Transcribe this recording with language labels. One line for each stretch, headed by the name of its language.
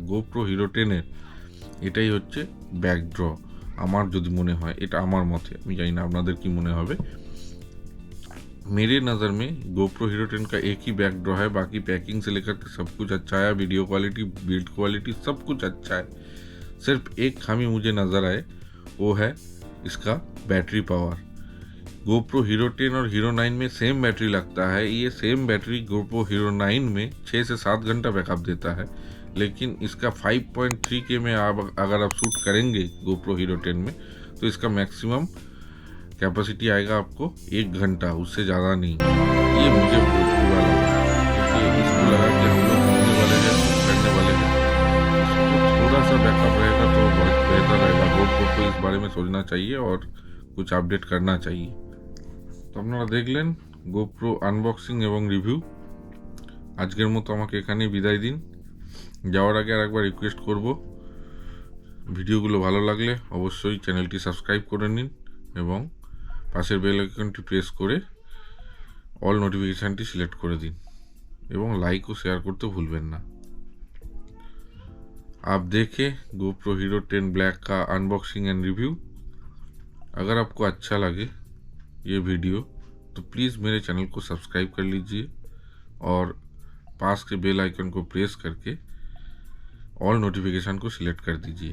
Bangla: GoPro Hero 10-এর এটাই হচ্ছে ব্যাকড্র আমার যদি মনে হয়, এটা আমার মতে, আমি জানি না আপনাদের কি মনে হবে।
Hindi: मेरे नज़र में GoPro Hero 10 का एक ही बैकड्रॉ है, बाकी पैकिंग से लेकर के सब कुछ अच्छा है, वीडियो क्वालिटी, बिल्ड क्वालिटी सब कुछ अच्छा है। सिर्फ एक खामी मुझे नज़र आए, वो है इसका बैटरी पावर। GoPro Hero 10 और Hero 9 में सेम बैटरी लगता है, ये सेम बैटरी GoPro Hero 9 में 6 से 7 घंटा बैकअप देता है, लेकिन इसका 5.3K में अगर आप शूट करेंगे GoPro Hero 10 में तो इसका मैक्सिमम कैपेसिटी आएगा आपको 1 घंटा, उससे ज़्यादा नहीं। ये मुझे बहुत बुरा लगा, क्योंकि इसको लगा कि हम लोग घूमने वाले हैं, करने वाले हैं, इसको थोड़ा सा बैकअप रहेगा तो बहुत बेहतर रहेगा। GoPro को इस बारे में सोचना चाहिए और कुछ अपडेट करना चाहिए।
Bangla: তো আপনারা দেখলেন GoPro আনবক্সিং এবং রিভিউ। আজকের মতো আমাকে এখানেই বিদায় দিন। যাওয়ার আগে আরেকবার রিকোয়েস্ট করব, ভিডিওগুলো ভালো লাগলে অবশ্যই চ্যানেলটি সাবস্ক্রাইব করে নিন এবং পাশের বেল আইকনটি প্রেস করে অল নোটিফিकेशनটি সিলেক্ট করে দিন এবং লাইক ও শেয়ার করতে ভুলবেন না।
Hindi: आप देखें GoPro Hero 10 Black का अनबॉक्सिंग एंड रिव्यू। अगर आपको अच्छा लगे ये वीडियो तो प्लीज़ मेरे चैनल को सब्सक्राइब कर लीजिए और पास के बेल आइकन को प्रेस करके ऑल नोटिफिकेशन को सिलेक्ट कर दीजिए।